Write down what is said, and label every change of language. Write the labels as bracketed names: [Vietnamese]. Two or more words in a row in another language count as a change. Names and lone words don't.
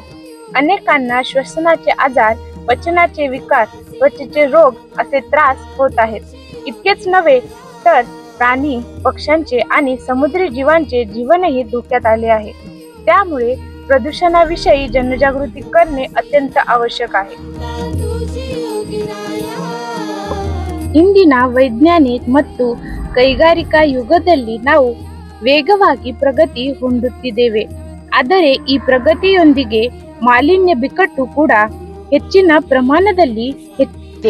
[Marathi] अनेकांना श्वसनाचे आजार, पचनाचे विकार, त्वचेचे रोग असे त्रास होत आहेत. इतकेच नव्हे तर प्राणी, पक्ष्यांचे आणि समुद्री जीवांचे जीवनही धोक्यात आले आहे. त्यामुळे प्रदूषणाविषयी जनजागृती करणे अत्यंत आवश्यक आहे. [Kannada] ಇಂದಿನ ವೈಜ್ಞಾನಿಕ ಮತ್ತು ಕೈಗಾರಿಕಾ ಯುಗದಲ್ಲಿ ನಾವು ವೇಗವಾಗಿ ಪ್ರಗತಿ ಹೊಂದುತ್ತಿದ್ದೇವೆ. ಆದರೆ ಈ ಪ್ರಗತಿಯೊಂದಿಗೆ ಮಾಲಿನ್ಯ ಬಿಕ್ಕಟ್ಟು ಕೂಡ ಹೆಚ್ಚಿನ ಪ್ರಮಾಣದಲ್ಲಿ ಹೆಚ್ಚುತ್ತಿದೆ.